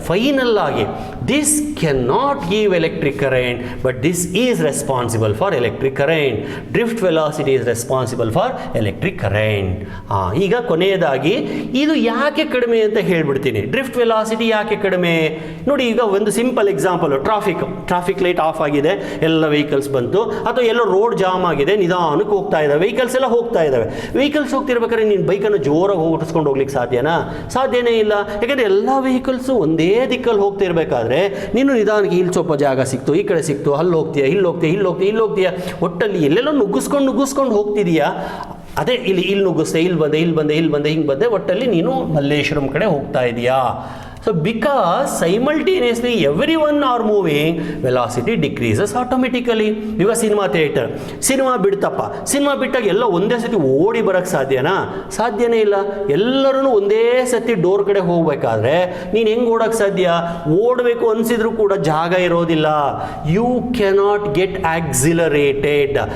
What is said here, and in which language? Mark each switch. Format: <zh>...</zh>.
<kn>Final ಆಗಿ</kn> <en>This cannot give electric current, but this is responsible for electric current. Drift velocity is responsible for electric current.</en> <kn>ಈಗ ಕೊನೆಯದಾಗಿ ಇದು ಯಾಕೆ ಕಡಿಮೆ ಅಂತ ಹೇಳ್ಬಿಡ್ತೀನಿ. ಡ್ರಿಫ್ಟ್ ವೆಲಾಸಿಟಿ ಯಾಕೆ ಕಡಿಮೆ ನೋಡಿ. ಈಗ ಒಂದು simple example, traffic light off ಆಗಿದೆ, ಎಲ್ಲ ವೆಹಿಕಲ್ಸ್ ಬಂತು, ಅಥವಾ ಎಲ್ಲೋ ರೋಡ್ ಜಾಮ್ ಆಗಿದೆ, ನಿಧಾನಕ್ಕೆ ಹೋಗ್ತಾ ಇದ್ದಾವೆ, ವೆಹಿಕಲ್ಸ್ ಎಲ್ಲ ಹೋಗ್ತಾ ಇದ್ದಾವೆ. ವೆಹಿಕಲ್ಸ್ ಹೋಗ್ತಿರ್ಬೇಕಾದ್ರೆ ನೀನು ಬೈಕನ್ನು ಜೋರಾಗಿ ಓಡಿಸ್ಕೊಂಡು ಹೋಗ್ಲಿಕ್ಕೆ ಸಾಧ್ಯನಾ? ಸಾಧ್ಯನೇ ಇಲ್ಲ. ಯಾಕಂದರೆ ಎಲ್ಲ ವೆಹಿಕಲ್ಸು ಒಂದೇ ದಿಕ್ಕಲ್ಲಿ ಹೋಗ್ತಿರ್ಬೇಕಾದ್ರೆ ನೀನು ನಿಧಾನಕ್ಕೆ ಇಲ್ಲಿ ಸ್ವಲ್ಪ ಜಾಗ ಸಿಕ್ತು, ಈ ಕಡೆ ಸಿಕ್ತು, ಅಲ್ಲಿ ಹೋಗ್ತೀಯಾ, ಇಲ್ಲಿ ಹೋಗ್ತೀಯಾ, ಇಲ್ಲಿ ಹೋಗ್ತೀಯಾ, ಇಲ್ಲಿ ಹೋಗ್ತೀಯಾ, ಒಟ್ಟಲ್ಲಿ ಎಲ್ಲೆಲ್ಲೋ ನುಗ್ಗಿಸ್ಕೊಂಡು ಹೋಗ್ತಿದೀಯಾ. ಅದೇ ಇಲ್ಲಿ ನುಗ್ಗಿಸ್ತೆ, ಇಲ್ಲಿ ಬಂದೆ, ಹಿಂಗೆ ಬಂದೆ, ಒಟ್ಟಲ್ಲಿ ನೀನು ಮಲ್ಲೇಶ್ವರಂ ಕಡೆ ಹೋಗ್ತಾ ಇದೀಯಾ.</kn> <en>So because simultaneously everyone are moving, velocity decreases automatically.</en> <kn>ಈಗ ಸಿನಿಮಾ ಬಿಡ್ತಪ್ಪ, ಸಿನಿಮಾ ಬಿಟ್ಟಾಗ ಎಲ್ಲ ಒಂದೇ ಸತಿ ಓಡಿ ಬರೋಕ್ಕೆ ಸಾಧ್ಯನಾ? ಸಾಧ್ಯನೇ ಇಲ್ಲ. ಎಲ್ಲರೂ ಒಂದೇ ಸತಿ ಡೋರ್ ಕಡೆ ಹೋಗ್ಬೇಕಾದ್ರೆ ನೀನು ಹೆಂಗೆ ಓಡೋಕ್ಕೆ ಸಾಧ್ಯ? ಓಡಬೇಕು ಅನಿಸಿದ್ರು ಕೂಡ ಜಾಗ ಇರೋದಿಲ್ಲ.</kn> <en>You cannot get accelerated.</en>